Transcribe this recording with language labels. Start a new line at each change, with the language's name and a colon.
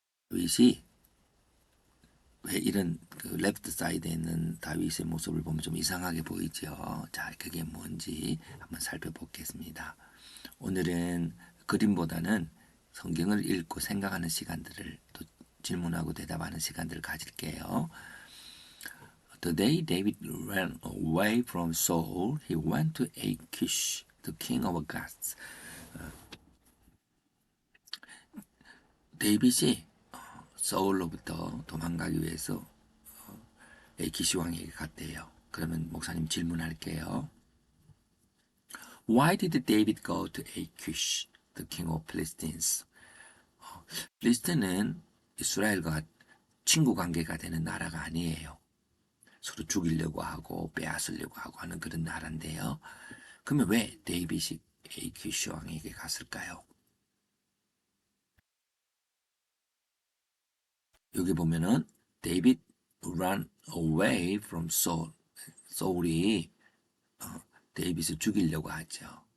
Korean: 다윗이 왜 이런 그 레프트 사이드에 있는 다윗의 모습을 보면 좀 이상하게 보이죠. 자, 그게 뭔지 한번 살펴보겠습니다. 오늘은 그림보다는 성경을 읽고 생각하는 시간들을 또 질문하고 대답하는 시간들을 가질게요.
English: The day David ran away from Saul, he went to Achish, the king of Gath.
Korean: 데이빗이 서울로부터 도망가기 위해서 에이키시 왕에게 갔대요. 그러면 목사님 질문할게요.
English: Why did David go to Achish, the king of Philistines?
Korean: 필리스틴은 이스라엘과 친구 관계가 되는 나라가 아니에요. 서로 죽이려고 하고 빼앗으려고 하고 하는 그런 나라인데요. 그러면 왜 데이빗이 에이키시 왕에게 갔을까요? 여기 보면은 데이빗
English: ran away from Saul.
Korean: 소울이 데이빗을 죽이려고 하죠.